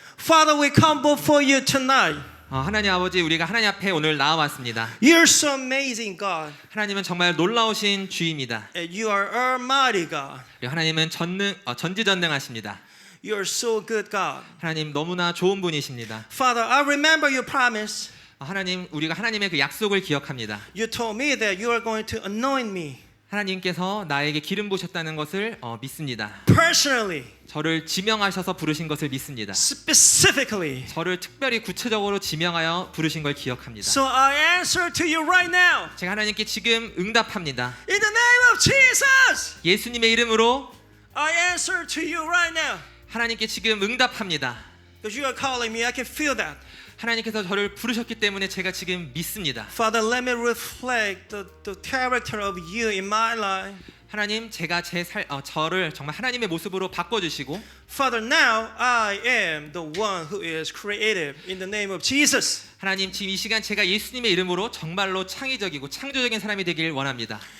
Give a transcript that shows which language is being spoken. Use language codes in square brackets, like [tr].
[en] Father, we come before you tonight. [ko] 하나님 아버지, 우리가 하나님 앞에 오늘 나와왔습니다. [en] You're so amazing, God. [ko] 하나님은 정말 놀라우신 주입니다. [en] And you are almighty, God. [ko] 그리고 하나님은 전지전능하십니다. [en] You are so good, God. [ko] 하나님 너무나 좋은 분이십니다. [en] Father, I remember your promise. [ko] 하나님, 우리가 하나님의 그 약속을 기억합니다. [en] You told me that you are going to anoint me [ko] 하나님께서 나에게 기름 부으셨다는 것을 믿습니다. [en] personally, [ko] 저를 지명하셔서 부르신 것을 믿습니다. [en] specifically. [ko] 저를 특별히 구체적으로 지명하여 부르신 걸 기억합니다. [en] So I answer to you right now. [ko] 제가 하나님께 지금 응답합니다. [en] In the name of Jesus, [ko] 예수님의 이름으로 [en] I answer to you right now. [ko] 하나님께 지금 응답합니다. [en] Because you are calling me, I can feel that. [ko] 하나님께서 저를 부르셨기 때문에 제가 지금 믿습니다. [en] Father, let me reflect the character of you in my life. [ko] 하나님, 제가 저를 정말 하나님의 모습으로 바꿔주시고 [en] Father, now I am the one who is creative in the name of Jesus. [ko] 하나님, 지금 이 시간 제가 예수님의 이름으로 정말로 창의적이고 창조적인 사람이 되길 원합니다.